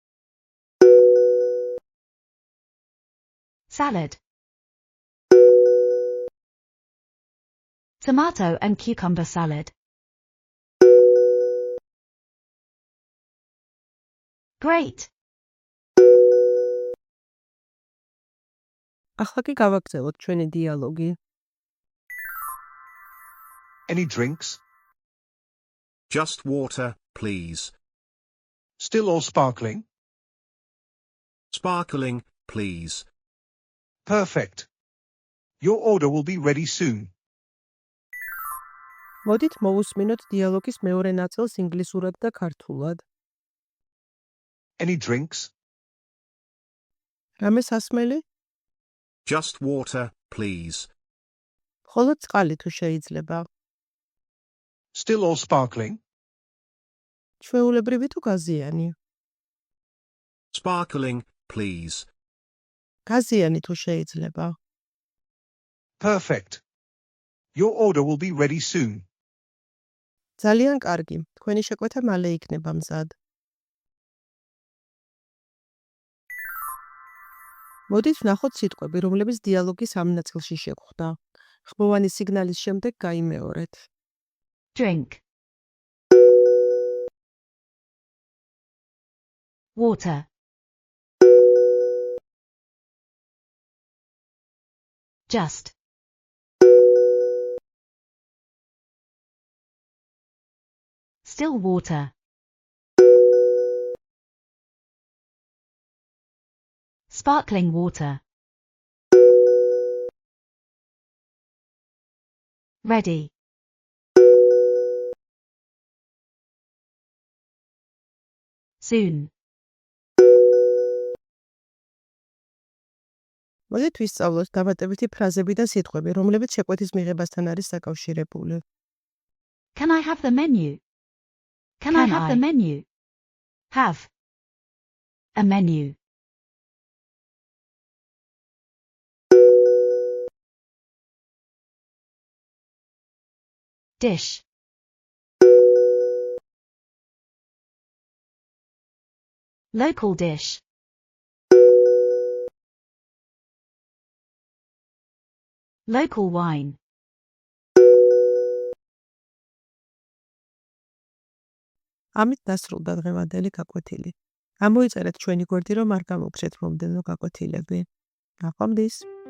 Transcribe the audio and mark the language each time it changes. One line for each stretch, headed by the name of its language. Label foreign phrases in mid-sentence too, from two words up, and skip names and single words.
English: Salad. Tomato and cucumber salad. Great.
Georgian: ახლა კი გავაგრძელოთ ჩვენი დიალოგი.
English: Any drinks? Just water, please. Still or sparkling? Sparkling, please. Perfect. Your order will be ready soon.
Georgian: მოდით მოვუსმინოთ დიალოგის მეორე ნაწილს ინგლისურად და ქართულად.
English: Any drinks?
Georgian: რამე სასმელი?
English: Just water, please.
Georgian: მხოლოდ წყალი თუ შეიძლება.
English: Still or sparkling?
Georgian: ჩვეულებრივი თუ გაზიანი.
English: Sparkling, please.
Georgian: გაზიანი თუ შეიძლება.
English: Perfect. Your order will be ready soon.
Georgian: ძალიან კარგი. თქვენი შეკვეთა მალე იქნება მზად. მოდით ვნახოთ სიტყვები, რომლებიც დიალოგის ამ ნაწილში შეგხვდა. ხმოვანი სიგნალის შემდეგ გაიმეორეთ.
English: Drink. Water. Just. Still water. Sparkling water. Ready. Soon.
Georgian: მოდით ვისწავლოთ დამატებითი ფრაზები და სიტყვები, რომლებიც შეკვეთის მიღებასთან არის დაკავშირებული.
English: Can I have the menu? Can I have the menu? Have. A menu. Dish. Local dish. Local wine.
Georgian: ამით დასრულდა დღევანდელი გაკვეთილი. ამოიწერეთ ჩვენი გვერდი, რომ არ გამოგცეთ მომდევნო გაკვეთილები. ნახვამდის.